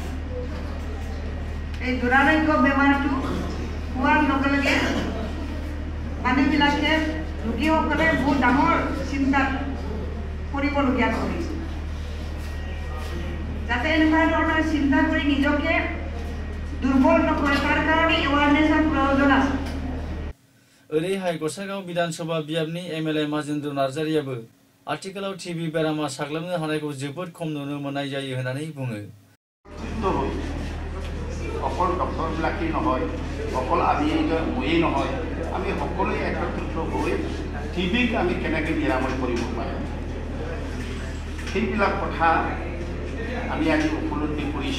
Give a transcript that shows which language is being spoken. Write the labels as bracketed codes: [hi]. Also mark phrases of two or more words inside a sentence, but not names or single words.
[as] এই দুৰাৰোগ্য বেমাৰটো হোৱাৰ লগে লগে মানুহবিলাকে ৰোগীসকলে বহুত ডাঙৰ চিন্তাত পৰিবলগীয়া কৰিছে যাতে এনেকুৱা ধৰণৰ চিন্তা কৰি নিজকে দুৰ্বল নকৰে তাৰ কাৰণে এৱাৰনেছৰ [brx] ओरैहाय गसाइगाव विधानसभा बियाबनि MLA माजेन्द्र नार्जारियाबो आथिखालाव टिबि बेरामा साग्लोबनो हानायखौ जोबोद खम नुनो मोननाय जायो होननानै बुङो। [as] অকল ডক্টৰবিলাকেই নহয়, অকল আমি ময়েই নহয়, আমি সকলোৱে একত্ৰিত হৈ টিবিক আমি কেনেকৈ নিৰাময় কৰিব পাৰোঁ সেইবিলাক কথা আমি আজি উপলব্ধি কৰিছোঁ।